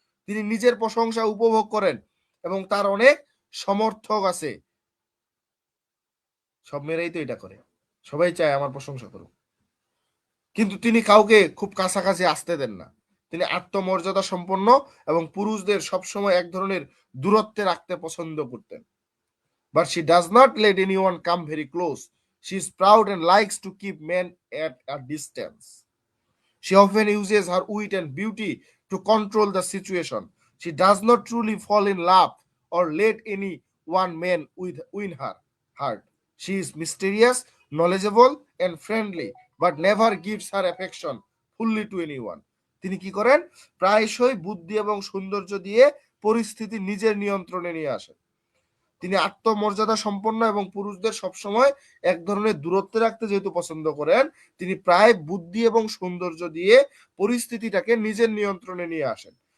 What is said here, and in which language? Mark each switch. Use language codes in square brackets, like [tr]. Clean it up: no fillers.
[bn] তিনি নিজের প্রশংসা উপভোগ করেন এবং তার অনেক সমর্থক আছে। সব মেয়েরাই তো এটা করে, সবাই চায় আমার প্রশংসা করুক, কিন্তু তিনি কাউকে খুব কাছাকাছি আসতে দেন না। তিনি আত্মমর্যাদা সম্পন্ন এবং পুরুষদের সবসময় এক ধরনের দূরত্বে রাখতে পছন্দ করতেন। [en] But she does not let anyone come very close. She is proud and likes to keep men at a distance. She often uses her wit and beauty to control the situation. She does not truly fall in love or let any one man win her heart. She is mysterious, knowledgeable, and friendly, but never gives her affection fully to anyone. [bn] তিনি কি করেন? প্রায়শই বুদ্ধি এবং সৌন্দর্য দিয়ে পরিস্থিতি নিজের নিয়ন্ত্রণে নিয়ে আসেন। তিনি আত্মমর্যাদা সম্পন্ন এবং পুরুষদের সবসময় এক ধরনের দূরত্বে রাখতে যেহেতু পছন্দ করেন, তিনি প্রায় বুদ্ধি এবং সৌন্দর্য দিয়ে পরিস্থিতিটাকে নিজের নিয়ন্ত্রণে নিয়ে আসেন।